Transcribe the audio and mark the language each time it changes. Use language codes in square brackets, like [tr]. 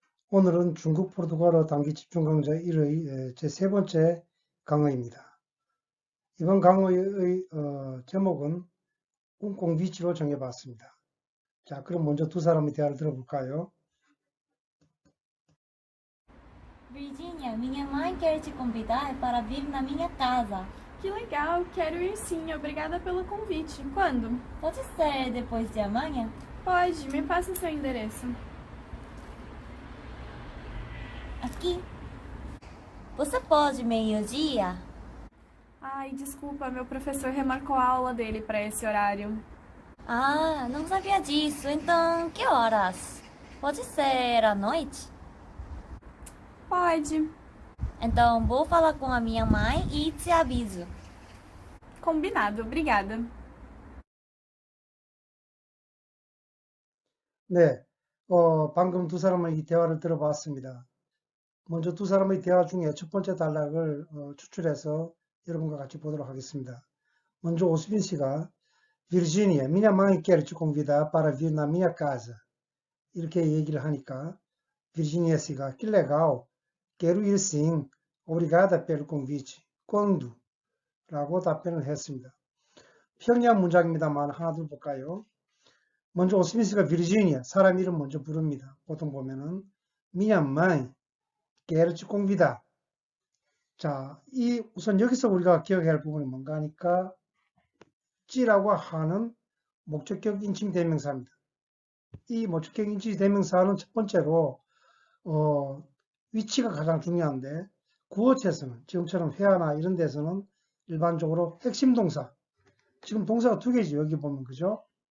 [ko] 오늘은 중국 포르투갈어 단기 집중 강좌 1의 제 세 번째 강의입니다. 이번 강의의 제목은 꿍꿍 비치로 정해봤습니다. 자, 그럼 먼저 두 사람의 대화를 들어볼까요? [pt] Virginia, minha mãe quer te convidar para vir na minha casa. Que legal, quero ir sim, obrigada pelo convite. Quando? Pode ser depois de amanhã? Pode, me passa seu endereço. Aqui. Você pode meio-dia? Ai, desculpa, meu professor remarcou a aula dele para esse horário. Ah, não sabia disso. Então, que horas? Pode ser à noite? Pode. Então, vou falar com a minha mãe e te aviso. Combinado, obrigada. [ko] 네, 방금 두 사람의 이 대화를 들어봤습니다. 먼저 두 사람의 대화 중에 첫 번째 단락을 추출해서 여러분과 같이 보도록 하겠습니다. 먼저 오수빈 씨가 [pt] Virginia, minha mãe quer te convidar para vir na minha casa. [ko] 이렇게 얘기를 하니까 [pt] Virginia [ko] 씨가 [pt] que legal, quero ir sim, obrigada pelo convite. Quando? [ko] 라고 답변을 했습니다. 평양 문장입니다만 하나 둘 볼까요? 먼저 오스민 씨가 Virginia, 사람 이름 먼저 부릅니다. 보통 보면은 [pt] minha mãe quer te convidar. [ko] 자, 우선 여기서 우리가 기억해야 할 부분이 뭔가 하니까 찌라고 하는 목적격 인칭 대명사입니다. 이 목적격 인칭 대명사는 첫 번째로 위치가 가장 중요한데 구어체에서는 지금처럼 회화나 이런 데서는 일반적으로 핵심 동사, 지금 동사가 두 개지 여기 보면 그죠?